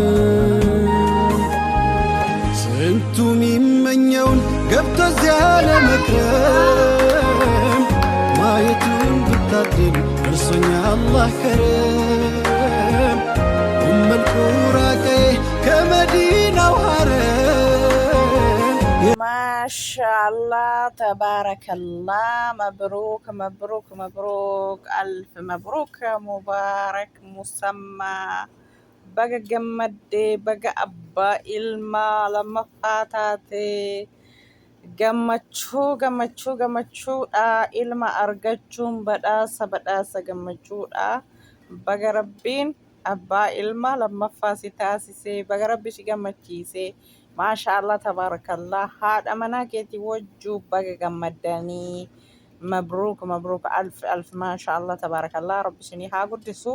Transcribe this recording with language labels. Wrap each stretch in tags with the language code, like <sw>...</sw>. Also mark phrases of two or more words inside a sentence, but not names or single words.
<am>ስንቱ ሚመኘውን ገብቶ እዚያ ለመክረም ማየቱን ብታድል እርሶኛ አላህ ከረም ኡመል ቁራ ቀዬ ከመዲናው ሐረም</am> <ar>ما شاء الله تبارك الله مبروك مبروك مبروك ألف مبروك مبارك</ar> <om>ሙሰማ baga gammadde baga abbaa ilmaa lammaffaa taate gammachuudha ilma argachuun badhaasa gammachuudha. Baga rabbiin abbaa ilmaa lammaffaa si taasisee baga rabbi si gammachiisee</om> <ar>ما شاء الله تبارك الله</ar> <om>haadha manaa keetii wajjuu baga gammaddanii</om> <ar>مبروك مبروك ألف ما شاء الله تبارك الله</ar> <om>rabbi isinii haa guddisu.</om>